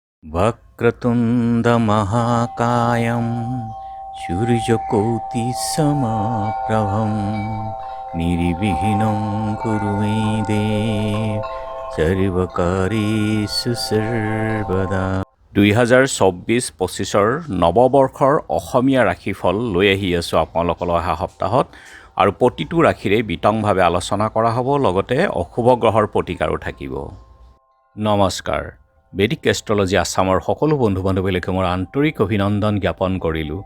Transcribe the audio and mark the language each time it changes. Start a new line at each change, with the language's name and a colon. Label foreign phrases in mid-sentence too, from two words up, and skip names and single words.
Sanskrit: वक्रतुण्डमहाकायं सूर्यकोटिसमप्रभं निर्विघ्नं कुरु मे देव सर्वकार्येषु सर्वदा।
Assamese: 2024-25 নৱবৰ্ষৰ অসমীয়া ৰাশিফল লৈ আহি আছোঁ আপোনালোকৰ অহা সপ্তাহত আৰু প্ৰতিটো ৰাশিৰে বিতংভাৱে আলোচনা কৰা হ'ব, লগতে অশুভ গ্ৰহৰ প্ৰতিকাৰো থাকিব। নমস্কাৰ। বেদিক এষ্ট্ৰলজি আছামৰ সকলো বন্ধু বান্ধৱীলৈকে মোৰ আন্তৰিক অভিনন্দন জ্ঞাপন কৰিলোঁ।